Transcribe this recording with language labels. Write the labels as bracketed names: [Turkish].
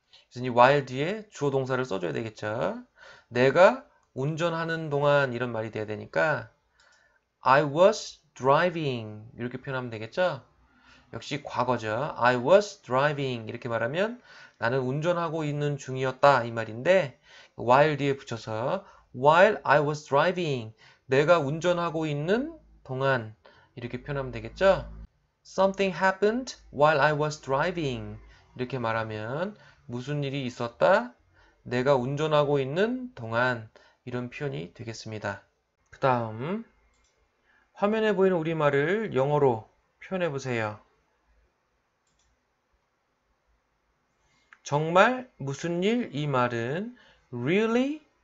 [Korean] 그래서 이 while 뒤에 주어 동사를 써줘야 되겠죠. 내가 운전하는 동안 이런 말이 돼야 되니까 [English] I was driving [Korean] 이렇게 표현하면 되겠죠. 역시 과거죠. [English] I was driving [Korean] 이렇게 말하면 나는 운전하고 있는 중이었다 이 말인데 while 뒤에 붙여서 [English] while I was driving [Korean] 내가 운전하고 있는 동안 이렇게 표현하면 되겠죠. [English] Something happened while I was driving [Korean] 이렇게 말하면 무슨 일이 있었다? 내가 운전하고 있는 동안 이런 표현이 되겠습니다. 그 다음 화면에 보이는 우리말을 영어로 표현해 보세요. 정말 무슨 일? 이 말은 [English] Really?